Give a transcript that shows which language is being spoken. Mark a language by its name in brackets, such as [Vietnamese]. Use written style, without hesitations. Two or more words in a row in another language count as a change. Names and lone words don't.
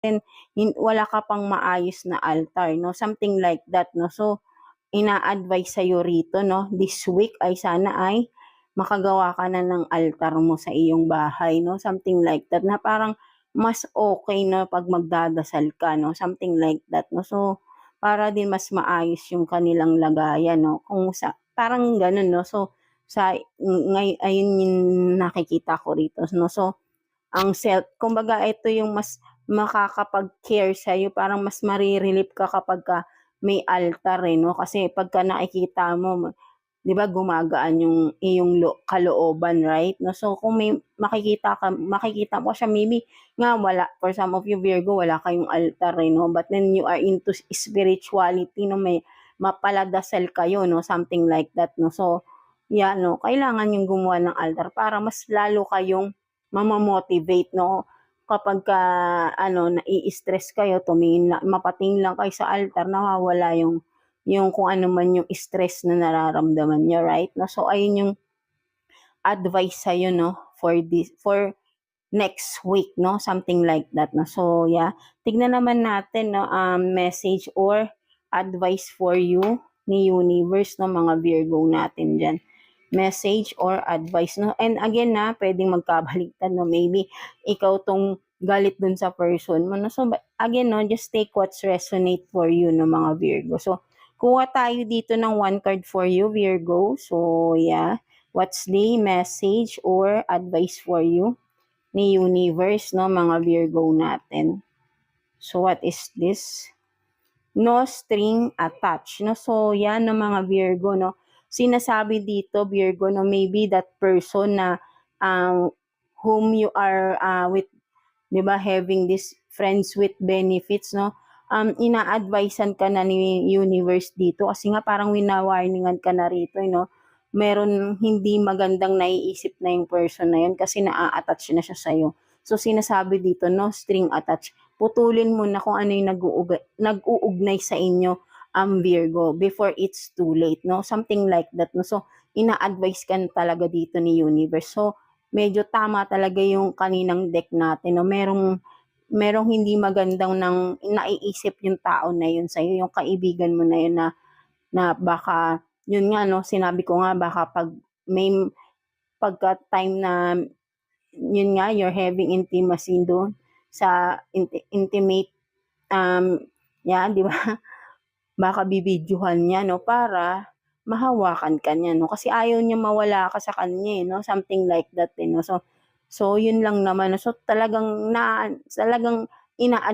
[Filipino] wala ka pang maayos na altar, no? [English] Something like that, no? So, [Filipino] ina-advise sa'yo rito, no? [English] This week [Filipino] ay sana ay makagawa ka na ng altar mo sa iyong bahay, no? [English] Something like that, [Filipino] na parang mas okay na pag magdadasal ka, no? [English] Something like that, no? So, [Filipino] para din mas maayos yung kanilang lagayan, no? Kung sa, parang ganun, no? So, ayun yung nakikita ko rito, no? So, ang kumbaga ito yung mas makakapag-care sa'yo, parang mas marirelieve ka kapag may altar, no? Kasi pagka nakikita mo, 'di ba gumagaan yung iyong kalooban, right? No, so kung may makikita mo siya, maybe nga wala, [English] for some of you Virgo, [Filipino] wala kayong altar, [English] no? But then you are into spirituality, no? [Filipino] May mapaladasal kayo, [English] no? Something like that, no? So, yeah, no, [Filipino] kailangan yung gumawa ng altar para mas lalo kayong mamamotivate, no? Kapag nai-stress kayo, mapatingin lang kayo sa altar, nawawala yung kung ano man yung stress na nararamdaman nyo, right? No? So, ayun yung advice sa'yo, no? [English] For next week, no? Something like that, no? So, yeah. [Filipino] Tignan naman natin, [English] no? Message or advice for you ni Universe, no? [Filipino] Mga Virgo natin dyan. [English] Message or advice, [Filipino] no? [English] And again, [Filipino] pwedeng magkabaliktad, no? Maybe ikaw tong galit dun sa person mo, no? [English] So, again, no? Just take what's resonate for you, no? [Filipino] Mga Virgo. So, kuha tayo dito ng [English] one card for you, [Filipino] Virgo. [English] So, yeah. What's the message or advice for you ni Universe, no? [Filipino] Mga Virgo natin. [English] So, what is this? No string attached, no? So, [Filipino] yan, no, mga Virgo, no? Sinasabi dito, Virgo, no? [English] Maybe that person na whom you are with, [Filipino] di ba, [English] having this friends with benefits, no? [Filipino] Ina-advisean ka na ni Universe dito kasi nga parang wina-warningan ka na rito, no? Meron hindi magandang naiisip na yung person na yun kasi naa-attach na siya sa'yo. So, sinasabi dito, [English] no string attached. [Filipino] Putulin mo na kung ano yung nag-uugnay sa inyo, Virgo, [English] before it's too late, no? Something like that, no? So, [Filipino] ina-advise ka talaga dito ni Universe. So, medyo tama talaga yung kaninang deck natin, no? Merong hindi magandang naiisip yung tao na yun sa'yo, yung kaibigan mo na yun na baka, yun nga, no? Sinabi ko nga, baka pagka time na, yun nga, [English] you're having intimacy [Filipino] doon sa [English] intimate, [Filipino] di ba? Baka bibidyohan niya, no? Para mahawakan ka niya, no? Kasi ayaw niya mawala ka sa kanya, no? [English] Something like that, no? So [Filipino] yun lang naman. So, talagang ina